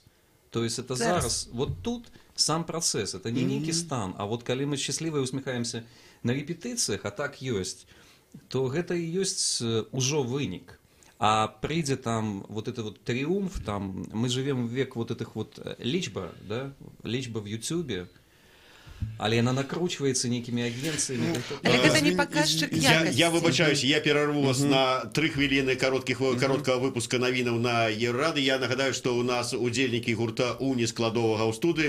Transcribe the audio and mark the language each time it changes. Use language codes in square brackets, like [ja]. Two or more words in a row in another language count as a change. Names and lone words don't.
[ru] То есть это зараз, вот тут сам процесс, это не некий стан, а вот когда мы счастливо усмехаемся на репетициях, а так есть, то это и есть уже вынік. А прийде там вот это вот триумф, там мы живем в век вот этих вот лічба, да, лічба в Ютубе, але она накручивается некими агенциями. [be] Але гэта не паказчык якасці. Я выбачаюсь, я перарву вас на 3 хвіліны кароткага выпуска навінаў на Еўрорады. Я нагадаю, што у нас удзельнікі гурта «Уні» складовага ў студыі.